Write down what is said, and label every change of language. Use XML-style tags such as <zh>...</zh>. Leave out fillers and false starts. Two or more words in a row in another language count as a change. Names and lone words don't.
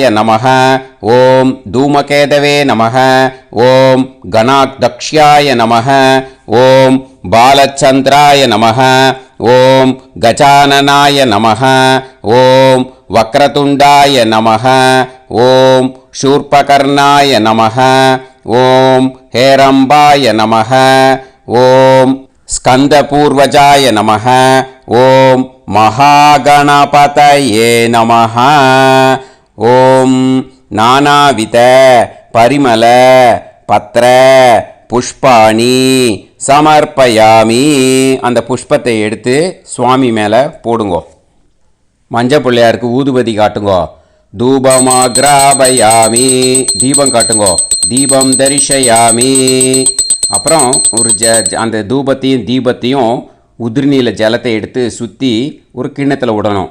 <sa>नमः, ओम् धूमकेतवे नमः, ओम् गणाध्यक्षाय नमः, ओम् கணாதக்ஷ்யாய நமக, ஓம் भालचन्द्राय नमः, ओम् गजाननाय नमः, ओम् वक्रतुण्डाय नमः, ओम् வக்ரதுண்டாய நமக, ஓம் शूर्पकर्णाय नमः, ओम हेरंबाय नमः, ओम स्कंदपूर्वजाय नमः, ओम महागणपतये नमः, ओम नानाविध परिमल पत्र पुष्पाणि समर्पयामि.</sa> <ta>அந்த புஷ்பத்தை எடுத்து சுவாமி மேலே போடுங்கோ. மஞ்சள் பிள்ளையாருக்கு ஊதுபதி காட்டுங்கோ. தூபமாக்ராபயாமி, தீபம் காட்டுங்கோ.</ta> <sa>दीपं दर्शयामि.</sa> <ta>அப்புறம் ஒரு அந்த தூபத்தையும் தீபத்தையும் உதிர்நீல ஜலத்தை எடுத்து சுற்றி ஒரு கிண்ணத்தில் விடணும்.</ta>